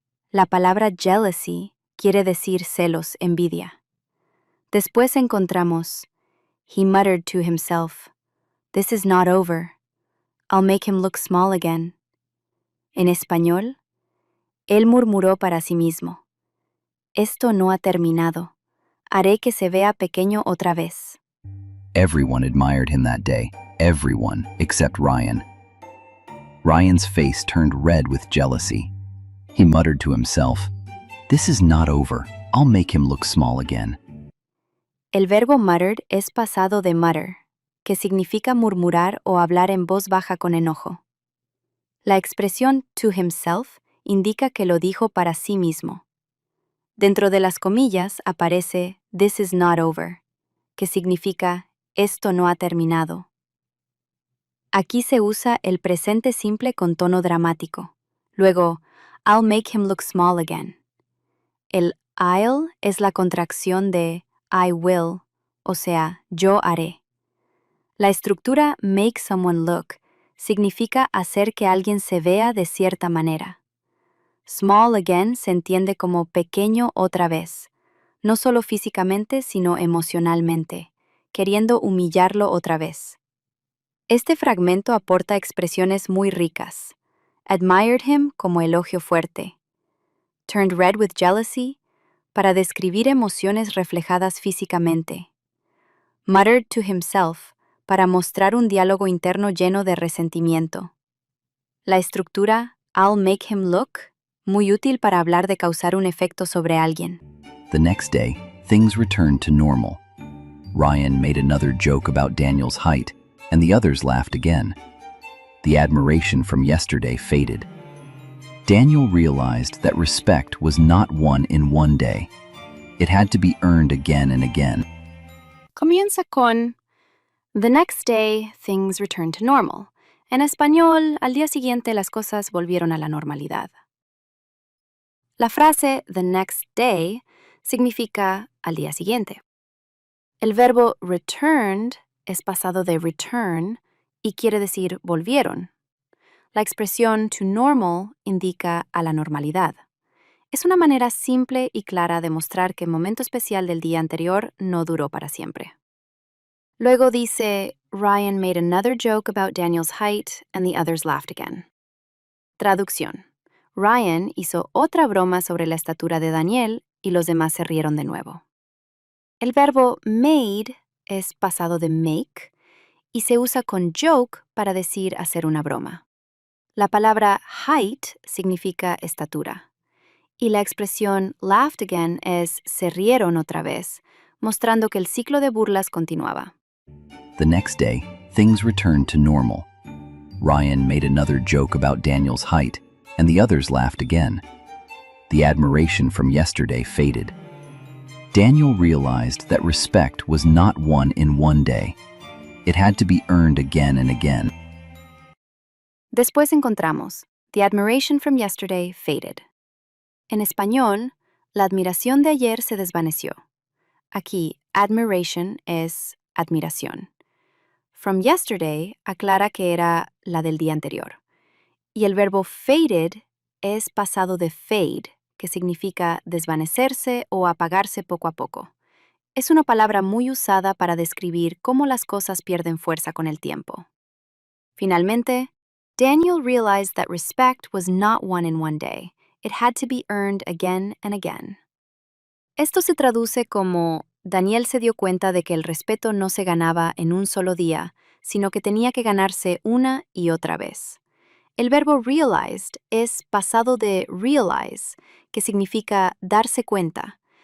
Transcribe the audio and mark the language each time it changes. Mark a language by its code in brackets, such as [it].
[es] La palabra jealousy quiere decir celos, envidia. Después encontramos, [en] he muttered to himself, "This is not over. I'll make him look small again." [es] En español, él murmuró para sí mismo, esto no ha terminado. Haré que se vea pequeño otra vez. [en] Everyone admired him that day. Everyone, except Ryan. Ryan's face turned red with jealousy. He muttered to himself, "This is not over. I'll make him look small again." [es] El verbo muttered es pasado de mutter, que significa murmurar o hablar en voz baja con enojo. La expresión [en] to himself [es] indica que lo dijo para sí mismo. Dentro de las comillas aparece [en] "This is not over", [es] que significa "esto no ha terminado". Aquí se usa el presente simple con tono dramático. Luego, [en] "I'll make him look small again". [es] El I'll es la contracción de [en] I will, [es] o sea, yo haré. La estructura [en] make someone look [es] significa hacer que alguien se vea de cierta manera. [en] Small again [es] se entiende como pequeño otra vez, no solo físicamente, sino emocionalmente, queriendo humillarlo otra vez. Este fragmento aporta expresiones muy ricas. [en] Admired him [es] como elogio fuerte. [en] Turned red with jealousy [es] para describir emociones reflejadas físicamente. [en] Muttered to himself [es] para mostrar un diálogo interno lleno de resentimiento. La estructura [en] I'll make him look, [es] muy útil para hablar de causar un efecto sobre alguien. [en] The next day, things returned to normal. Ryan made another joke about Daniel's height, and the others laughed again. The admiration from yesterday faded. Daniel realized that respect was not won in one day. It had to be earned again and again. [es] Comienza con [en] The next day, things returned to normal. [es] En español, al día siguiente las cosas volvieron a la normalidad. La frase [en] the next day [es] significa al día siguiente. El verbo returned es pasado de return y quiere decir volvieron. La expresión [en] to normal [es] indica a la normalidad. Es una manera simple y clara de mostrar que el momento especial del día anterior no duró para siempre. Luego dice, [en] Ryan made another joke about Daniel's height and the others laughed again. [es] Traducción. Ryan hizo otra broma sobre la estatura de Daniel y los demás se rieron de nuevo. El verbo made es pasado de make y se usa con joke para decir hacer una broma. La palabra height significa estatura y la expresión [en] laughed again [es] es se rieron otra vez, mostrando que el ciclo de burlas continuaba. [en] The next day, things returned to normal. Ryan made another joke about Daniel's height, and the others laughed again. The admiration from yesterday faded. Daniel realized that respect was not won in one day. It had to be earned again and again. [es] Después encontramos [en] The admiration from yesterday faded. [es] En español, la admiración de ayer se desvaneció. Aquí, admiration es admiración. [en] From yesterday [es] aclara que era la del día anterior. Y el verbo faded es pasado de fade, que significa desvanecerse o apagarse poco a poco. Es una palabra muy usada para describir cómo las cosas pierden fuerza con el tiempo. Finalmente, [en] Daniel realized that respect was not won in one day. It had to be earned again and again. [es] Esto se traduce como Daniel se dio cuenta de que el respeto no se ganaba en un solo día, sino que tenía que ganarse una y otra vez. El verbo realized es pasado de realize, que significa darse cuenta.